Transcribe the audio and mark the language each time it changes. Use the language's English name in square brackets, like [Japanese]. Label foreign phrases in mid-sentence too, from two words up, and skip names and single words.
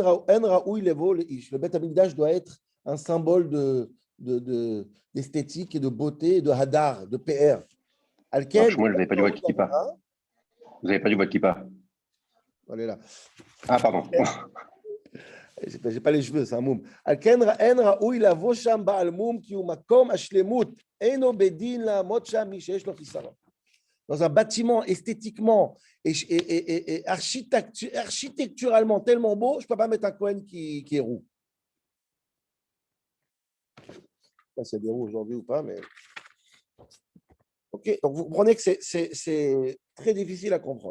[French] Le Beth Amikdash doit être un symbole d'esthétique et de beauté, de hadar, de PR. Alors, Alken, Shmuel, vous n'avez pas dit votre kippa. hein? Vous n'avez pas dit votre kippa. Elle est là. Ah, pardon. J'ai pas les cheveux, c'est un moum. [Hebrew] לכן אין ראוי לבוא שם בעל מום כי הוא מקום השלמות אינו בדין לעמוד שם מי שיש לו חיסרון. [French] Dans un bâtiment esthétiquement et architecturalement tellement beau, je ne peux pas mettre un Cohen qui est roux. Je ne sais pas s'il y a des roux aujourd'hui ou pas, mais. Ok, donc vous comprenez que c'est très difficile à comprendre.